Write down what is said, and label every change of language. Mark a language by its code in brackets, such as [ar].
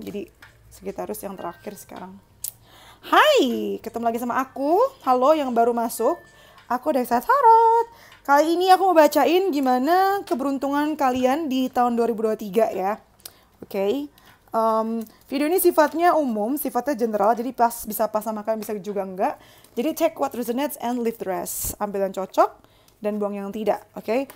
[id] Jadi Sagittarius yang terakhir sekarang. Hai, ketemu lagi sama aku. Halo yang baru masuk. Aku Dexta Tarot. Kali ini aku mau bacain gimana keberuntungan kalian di tahun 2023 ya. Oke. Video ini sifatnya umum, sifatnya general, jadi bisa pas sama kalian, bisa juga enggak. Jadi [en] check what resonates and leave the rest. [id] Ambil yang cocok dan buang yang tidak, oke?